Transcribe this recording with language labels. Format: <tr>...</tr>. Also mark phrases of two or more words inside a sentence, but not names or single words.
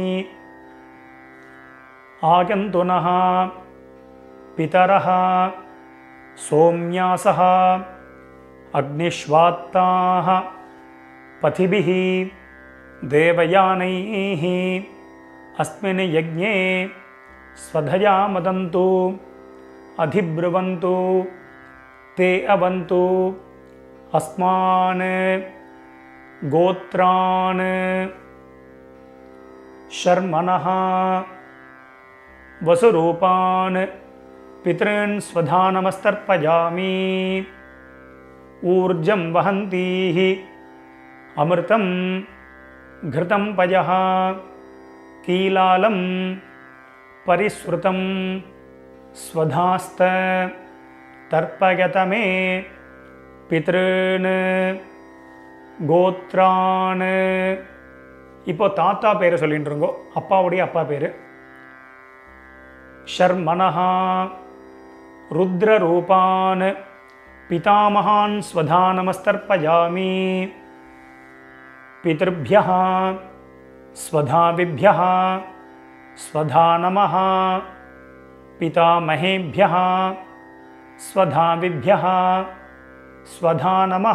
<sa>आयन्तुनः पितरः सोम्यासः अग्निष्वात्ताः पथिभिः देवयानैः अस्मिन् यज्ञे स्वधया मदन्तु अधिब्रुवन्तु ते अवन्तु अस्मान् गोत्रान् शर्मणः वसुरूपान् पितॄन् स्वधा नमस्तर्पयामि। ऊर्जं वहन्तीः अमृतं घृतं पयः कीलालं परिस्रुतं स्वधास्त तर्पयत मे पितॄन् கோத்ரான்.</sa> <ta>இப்போ தாத்தா பேரை சொல்லிட்டு இருங்கோ, அப்பாவுடைய அப்பா பேர்.</ta> <sa>शर्मणः रुद्ररूपान् पितामहान् स्वधा नमस्तर्पयामि. பிதர்भ्यः स्वधाविभ्यः स्वधा नमः. पितामहेभ्यः स्वधाविभ्यः स्वधा नमः.</sa>